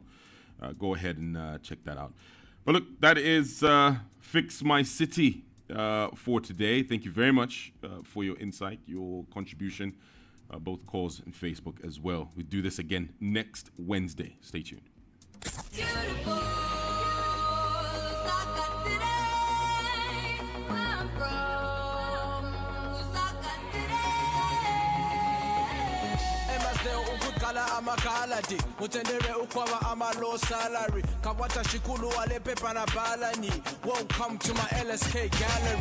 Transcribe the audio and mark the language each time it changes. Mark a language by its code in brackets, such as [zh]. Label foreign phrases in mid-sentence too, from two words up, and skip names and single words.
[en] Go ahead and check that out. But look, that is Fix My City for today. Thank you very much for your insight, your contribution, both calls and Facebook as well. We do this again next Wednesday. Stay tuned. [bem] Amakaladi mutendere ukwaba ama [en] low salary [bem] kabata shikulu wale pepa na balani. [en] Welcome to my LSK gallery.